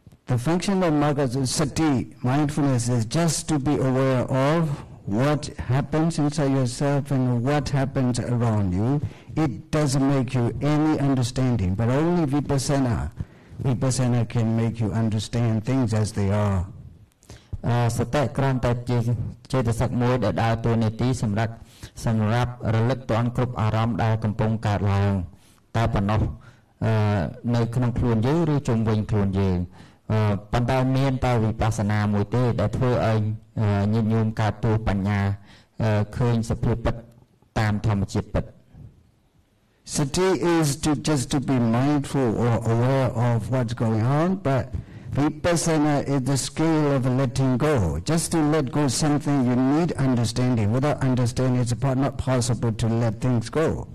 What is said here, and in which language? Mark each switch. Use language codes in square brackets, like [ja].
[en] The function of Magga Sati mindfulness is just to be aware of what happens inside yourself and what happens around you. It doesn't make you any understanding, but only vipassana can make you understand things as they are. [km] សតិគ្រាន់តែជាចេតសិកមួយដែលដើរតួនាទីសម្រាប់រលឹកទាន់គ្រប់អារម្មណ៍ដែលកំពុងកើតឡើងតែប៉ុណ្ណោះនៅក្នុងខ្លួនយើងឬជុំវិញខ្លួនយើងប៉ុន្តែមានតែវិបស្សនាមួយទេដែលធ្វើឲ្យញាតិញោមកើតទោះបញ្ញាឃើញសភាពពិតតាមធម្មជាតិពិត [en] Sati is just to be mindful or aware of what's going on, but vipassana is the scale of letting go. Just to let go something, you need understanding. Without understanding, it's not possible to let things go.